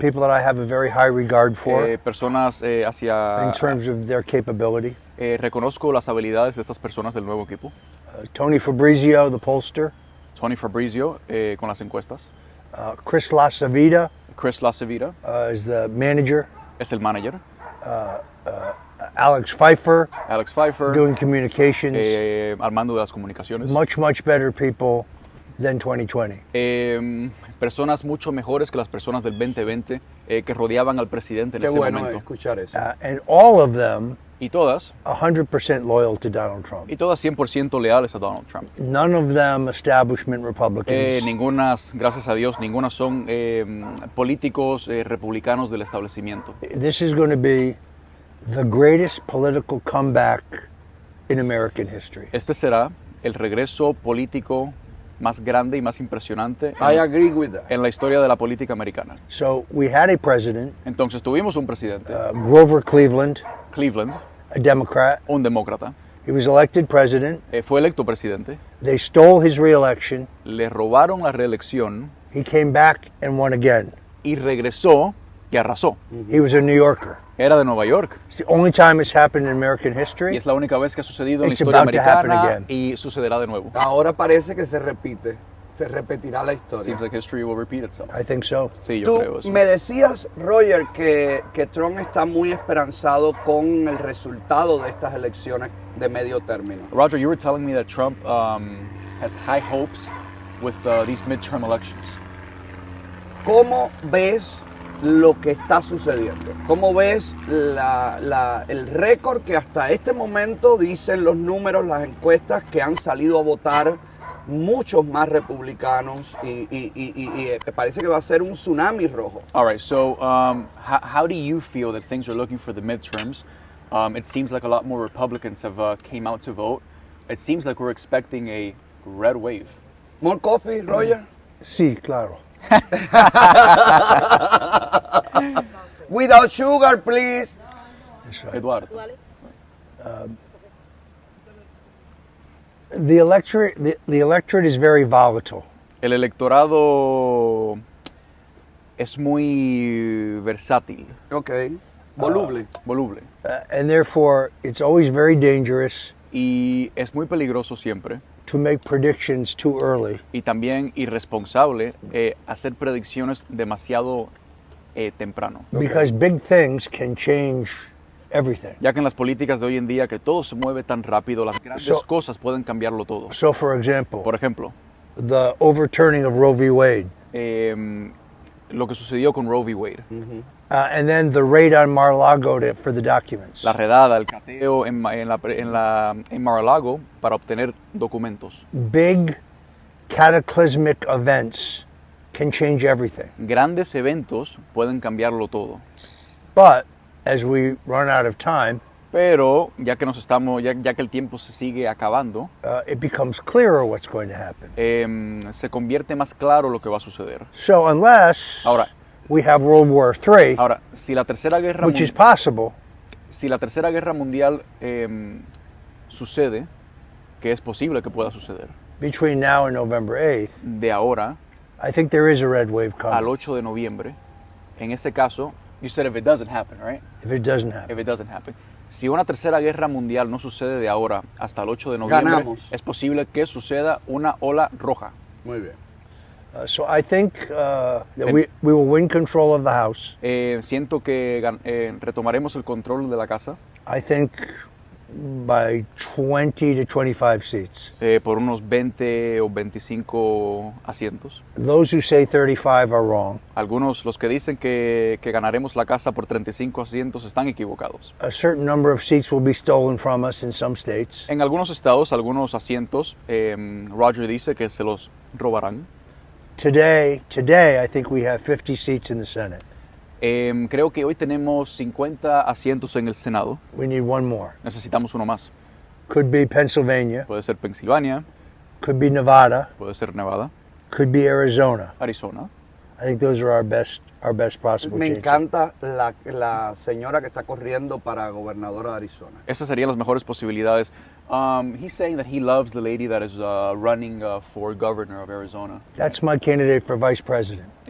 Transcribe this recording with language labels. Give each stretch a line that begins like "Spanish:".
English: people that I have a very high regard for
Spanish: Personas
English: in terms of their capability.
Spanish: reconozco las habilidades de estas personas del nuevo equipo.
English: Tony Fabrizio, the pollster,
Spanish: Tony Fabrizio con las encuestas.
English: Chris Lasavita
Spanish: Chris Lasevita
English: is the manager,
Spanish: es el manager.
English: Alex Pfeiffer
Spanish: Alex Pfeiffer
English: doing communications,
Spanish: al mando de las comunicaciones.
English: much better people than 2020.
Spanish: Personas mucho mejores que las personas del 2020 que rodeaban al presidente en Qué ese bueno momento. escuchar eso.
English: And all of them
Spanish: Y todas
English: 100% loyal to Donald Trump.
Spanish: 100% leales a Donald Trump.
English: None of them establishment Republicans.
Spanish: Ningunas, gracias a Dios, ningunas son políticos republicanos del establecimiento.
English: This is going to be the greatest political comeback in American history.
Spanish: Este será el regreso político más grande y más impresionante
English: I agree with that.
Spanish: en la historia de la política americana.
English: So we had a president,
Spanish: Entonces tuvimos un presidente,
English: Grover Cleveland,
Spanish: Cleveland,
English: a Democrat.
Spanish: un demócrata,
English: He was elected president.
Spanish: fue electo presidente,
English: They stole his reelection.
Spanish: le robaron la reelección
English: He came back and won again.
Spanish: y regresó y arrasó.
English: He was a New Yorker.
Spanish: Era de Nueva York
English: It's the only time it's happened in American
Spanish: y
English: history.
Spanish: es la única vez que ha sucedido en la
English: It's
Spanish: historia
English: about to happen
Spanish: americana
English: again.
Spanish: y sucederá de nuevo. Ahora parece que se repite. Se repetirá la historia.
English: Seems like history will repeat itself. I think so.
Spanish: Sí, yo creo Tú eso. me decías, Roger, que Trump está muy esperanzado con el resultado de estas elecciones de medio término.
English: Roger, you were telling me that Trump has high hopes with these midterm elections.
Spanish: ¿Cómo ves lo que está sucediendo? ¿Cómo ves el récord que hasta este momento dicen los números, las encuestas, que han salido a votar muchos más republicanos y parece que va a ser un tsunami rojo?
English: All right, so how do you feel that things are looking for the midterms? It seems like a lot more Republicans have came out to vote. It seems like we're expecting a red wave. More coffee, Roger?
Spanish: Sí, claro.
English: Without sugar, please. That's right. Eduardo. The electorate is very volatile.
Spanish: El electorado es muy versátil,
English: Ok. Voluble.
Spanish: voluble,
English: And therefore, it's always very dangerous
Spanish: y es muy peligroso siempre
English: to make predictions too early.
Spanish: y también irresponsable hacer predicciones demasiado temprano.
English: Because big things can change everything.
Spanish: Ya que en las políticas de hoy en día que todo se mueve tan rápido, las grandes
English: So-
Spanish: cosas pueden cambiarlo todo.
English: So, for example,
Spanish: Por ejemplo,
English: the overturning of Roe v. Wade,
Spanish: lo que sucedió con Roe v. Wade,
English: and then the raid on Mar-a-Lago for the documents.
Spanish: la redada, el cateo en Mar-a-Lago para obtener documentos.
English: Big cataclysmic events can change everything.
Spanish: Grandes eventos pueden cambiarlo todo.
English: But as we run out of time,
Spanish: Pero ya que ya que el tiempo se sigue acabando,
English: it becomes clearer what's going to happen.
Spanish: se convierte más claro lo que va a suceder.
English: So unless
Spanish: Ahora,
English: we have World War III,
Spanish: si la tercera guerra
English: which is possible,
Spanish: mundial sucede, que es posible que pueda suceder,
English: between now and November 8th,
Spanish: de ahora
English: I think there is a red wave
Spanish: al
English: coming.
Spanish: 8 de noviembre, en ese caso
English: You said if it doesn't happen, right? If it doesn't happen. If it doesn't happen.
Spanish: Si una tercera guerra mundial no sucede de ahora hasta el 8 de noviembre, ganamos. Es posible que suceda una ola roja. Muy bien.
English: So I think that we will win control of the House.
Spanish: Siento que retomaremos el control de la casa.
English: I think by 20 to 25 seats.
Spanish: Por unos 20 o 25 asientos.
English: Those who say 35 are wrong.
Spanish: Algunos, los que dicen que ganaremos la casa por 35 asientos, están equivocados.
English: A certain number of seats will be stolen from us in some states.
Spanish: En algunos estados, algunos asientos, Roger dice que se los robarán.
English: Today, I think we have 50 seats in the Senate.
Spanish: Creo que hoy tenemos 50 asientos en el Senado.
English: We need one more.
Spanish: Necesitamos uno más.
English: Could be Pennsylvania,
Spanish: Puede ser Pensilvania,
English: could be Nevada,
Spanish: puede ser Nevada,
English: could be Arizona.
Spanish: Arizona.
English: I think those are our best possible
Spanish: Me
English: chances.
Spanish: encanta la señora que está corriendo para gobernadora de Arizona. Esas serían las mejores posibilidades.
English: He's saying that he loves the lady that is running for governor of Arizona. That's my candidate for vice president.